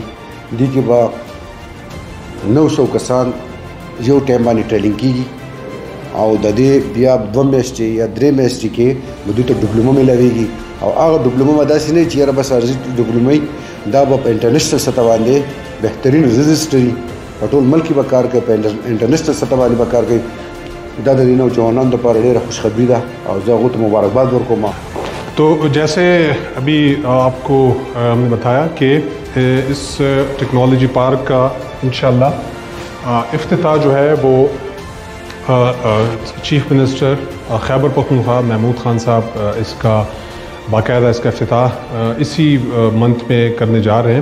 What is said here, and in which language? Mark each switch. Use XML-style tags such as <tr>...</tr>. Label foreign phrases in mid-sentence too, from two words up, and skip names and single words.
<ps>دې کې به 900 کسان یو ټایم باندې ټریننګ کېږي, او د دې بیا 2 میاشتې یا 3 میاشتې کې به دوی ته ډپلومه میلاویږي. او هغه ډپلومه به داسې نه چې یاره بس عرضي ډپلومه دا به په انټرنیشنل سطح باندې بهترین رجسټري په ټول ملک کې به کار کوي, په انټرنیشنل سطح باندې به کار کوي. دا د دې نوجوانانو دپاره ډېره خوشخبري ده, او زه هغو ته مبارکباد ورکوم.</ps> <ur>تو جیسے ابھی آپ کو ہم نے بتایا کہ اس</ur> <en>technology park</en> <ur>کا انشاءاللہ افتتاح جو ہے وہ</ur> <en>Chief Minister</en> <ur>خیبر پختونخوا محمود خان صاحب اس کا باقاعدہ اس کا افتتاح اسی منتھ میں کرنے جا رہے ہیں.</ur>